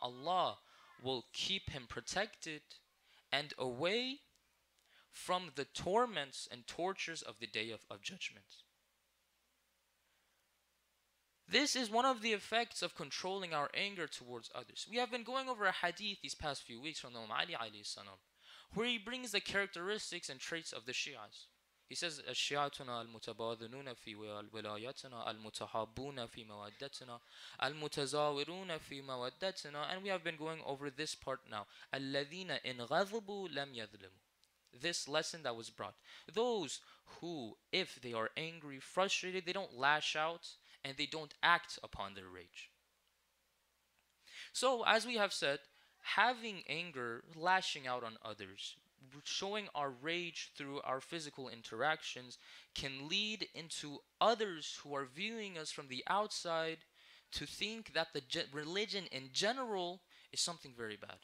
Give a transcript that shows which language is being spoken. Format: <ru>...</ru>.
<en>Allah will keep him protected and away from the torments and tortures of the day of judgment. This is one of the effects of controlling our anger towards others. We have been going over a hadith these past few weeks from Imam Ali alayhi salam, where he brings the characteristics and traits of the Shias. He says,</en> <ar>"الشيعتنا المتباذلون في ولايتنا المتحابون في مودتنا المتزاورون في مودتنا."</ar> <en>And we have been going over this part now.</en> <ar>الذين إن غضبوا لم يظلموا.</ar> <en>This lesson that was brought. Those who, if they are angry, frustrated, they don't lash out and they don't act upon their rage. So, as we have said, having anger, lashing out on others, showing our rage through our physical interactions can lead into others who are viewing us from the outside to think that the religion in general is something very bad.</en>